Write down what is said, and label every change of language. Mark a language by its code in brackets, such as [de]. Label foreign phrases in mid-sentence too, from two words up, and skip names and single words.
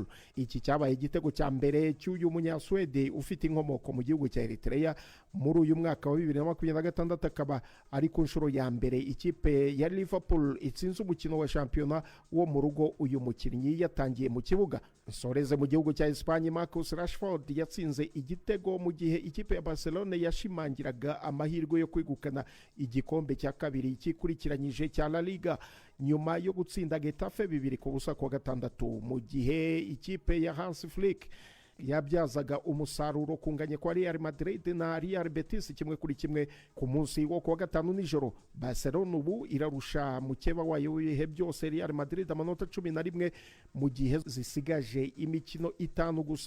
[rw] Iki cyabaye igitego cya mbere cy'uyu munyaswede ufite inkomoko mu gihugu cya Eritrea muri uyu mwaka wa 2026, akaba ari ku nshuro ya mbere ikipe ya Liverpool itsinze umukino wa shampiyona wo mu rugo uyu mukinnyi yatangiye mu kibuga. Soreze mu gihugu cya Espagne, Marcus Rashford yatsinze igitego mu gihe ikipe ya Barcelona yashimangiraga amahirwe yo kwegukana igikombe cya kabiri kikurikiranyije cya La Liga nyuma yo gutsinda Getafe 2-0 kwa gatandatu, mu gihe ikipe ya Hans Flick yabyazaga umusaruro kunganya kwa Real Madrid na Real Betis 1-1 ku munsi wo kuwa gatanu nijoro. Barcelona ubu irarusha mukeba wayo w'ibihe byose Real Madrid amanota 11 mu gihe zisigaje imikino 5 gusa.